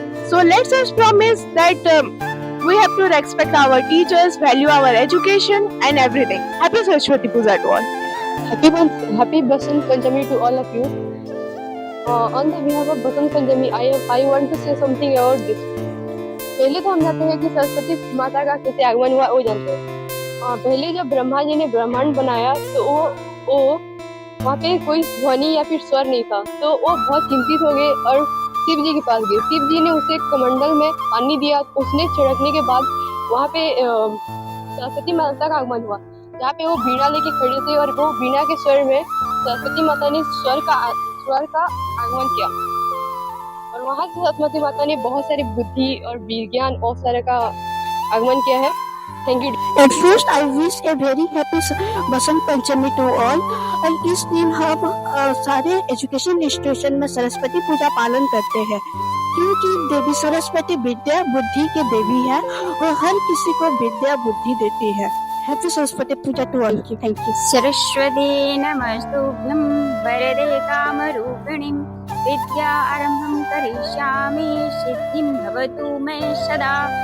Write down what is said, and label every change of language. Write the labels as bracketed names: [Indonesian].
[English] So let's just promise that we have to respect our teachers, value our education and everything. Happy Saraswati Puja to all. Happy Basant Panchami to all of you. On the behalf of Basant Panchami, I want to say something about this. [Hindi] पहले तो हम जानते हैं कि सरस्वती माता का कैसे आगमन हुआ वो जानते हैं. पहले जब ब्रह्मा जी ने ब्रह्मांड बनाया तो वो वहाँ पे कोई ध्वनि या फिर स्वर नहीं था, तो वो बहुत चिंतित हो गए और शिव जी के पास गए. शिव जी ने उसे कमंडल में पानी दिया. उसने छिड़कने के बाद वहाँ पे सरस्वती माता का आगमन हुआ, जहाँ पे वो बीड़ा लेके खड़े थे और वो बीड़ा के स्वर में सरस्वती माता ने स्वर का आगमन किया, और वहाँ से सरस्वती माता ने बहुत सारी बुद्धि और विज्ञान और सारे का आगमन किया है. [English] Thank you. At first, I wish a very happy Basant Panchami to all. [Hindi] और इस दिन हम सारे एजुकेशन इंस्टीट्यूशन में सरस्वती पूजा पालन करते हैं, क्योंकि देवी सरस्वती विद्या बुद्धि के देवी है और हर किसी को विद्या बुद्धि देती है. [English] Happy Saraswati Puja to all. Thank you. [Sanskrit] Saraswati नमस्तुभ्यं वरदे कामरूपिणीं विद्यारंभं करिष्यामि सिद्धिं भवतु मे सदा.